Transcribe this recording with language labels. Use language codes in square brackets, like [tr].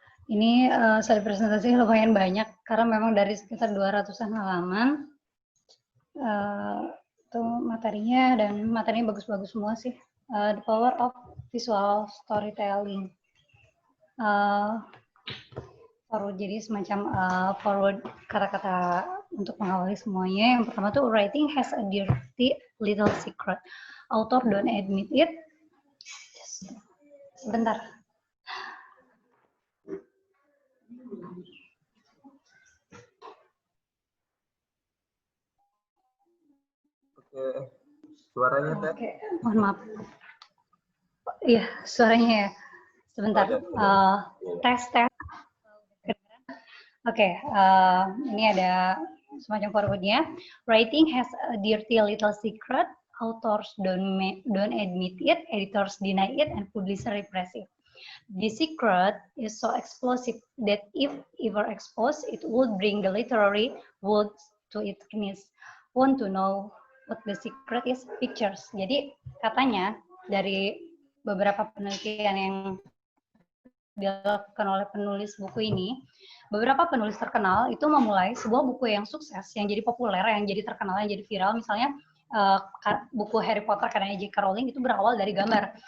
[id] Ini slide presentasi lumayan banyak karena memang dari sekitar 200-an halaman. Itu materinya, dan materinya bagus-bagus semua sih. [en] The Power of Visual Storytelling. [id] Forward, jadi semacam forward kata-kata untuk mengawali semuanya. Yang pertama tuh, [en] writing has a dirty little secret. Author don't admit it. [id] Sebentar. Oke, suaranya Teh. Oke, mohon maaf. Iya, suaranya ya. Sebentar. Tes. Oke, ini ada semacam forwardnya. [en] Writing has a dirty little secret. Authors don't admit it, editors deny it, and publishers repress it. The secret is so explosive that if ever exposed, it would bring the literary world to its knees. Want to know what the secret is? Pictures. [id] Jadi katanya dari beberapa penelitian yang dilakukan oleh penulis buku ini, beberapa penulis terkenal itu memulai sebuah buku yang sukses, yang jadi populer, yang jadi terkenal, yang jadi viral. Misalnya buku Harry Potter karena J.K. Rowling itu berawal dari gambar.